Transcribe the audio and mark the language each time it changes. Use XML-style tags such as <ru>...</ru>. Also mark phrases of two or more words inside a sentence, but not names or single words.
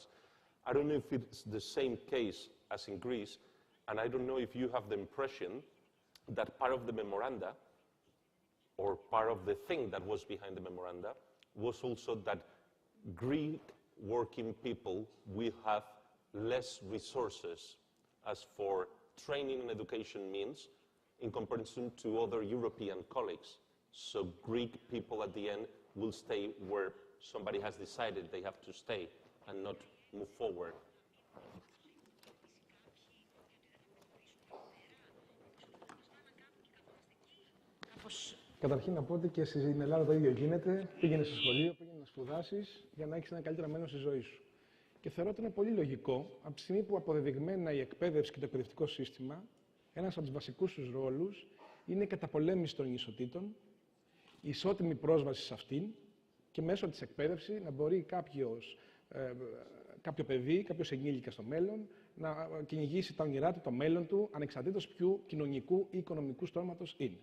<en>I don't know if it's the same case as in Greece, and I don't know if you have the impression that part of the memoranda, or part of the thing that was behind the memoranda, was also that Greek working people will have less resources as for training and education means in comparison to other European colleagues. So Greek people at the end will stay where somebody has decided they have to stay and not move forward.</en> <el>Καταρχήν να πω ότι και στην Ελλάδα το ίδιο γίνεται. Πήγαινε στο σχολείο, πήγαινε να σπουδάσεις για να έχεις ένα καλύτερο μέλλον στη ζωή σου. Και θεωρώ ότι είναι πολύ λογικό, από τη στιγμή που αποδεδειγμένα η εκπαίδευση και το εκπαιδευτικό σύστημα, ένας από τους βασικούς τους ρόλους είναι η καταπολέμηση των ανισοτήτων, η ισότιμη πρόσβαση σε αυτήν και μέσω της εκπαίδευσης να μπορεί κάποιο παιδί, κάποιος ενήλικας στο μέλλον, να κυνηγήσει τα όνειρά του, το μέλλον του, ανεξαρτήτως ποιου κοινωνικού ή οικονομικού στρώματος είναι.</el>